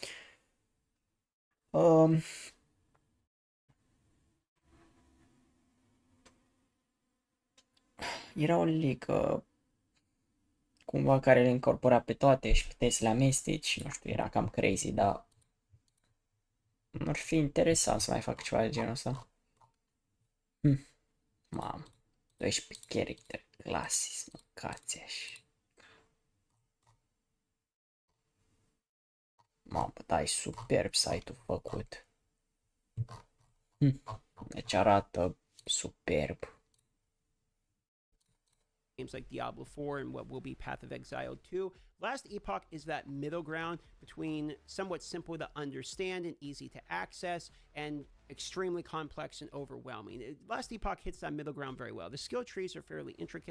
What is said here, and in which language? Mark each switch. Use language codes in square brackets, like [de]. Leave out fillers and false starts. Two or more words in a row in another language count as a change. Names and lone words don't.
[ro] Era o ligă cumva care le incorpora pe toate și puteai să le amesteci, nu știu, era cam crazy, dar ar fi interesant să mai fac ceva de genul ăsta. [en] Mamă, 12 character classes, [ro] mâncați așa. Mamă, da, e superb site-ul făcut. Deci arată superb. [en] Games like Diablo 4 and what will be Path of Exile 2. Last Epoch is that middle ground between somewhat simple to understand and easy to access and extremely complex and overwhelming. Last Epoch hits that middle ground very well. The skill trees are fairly intricate.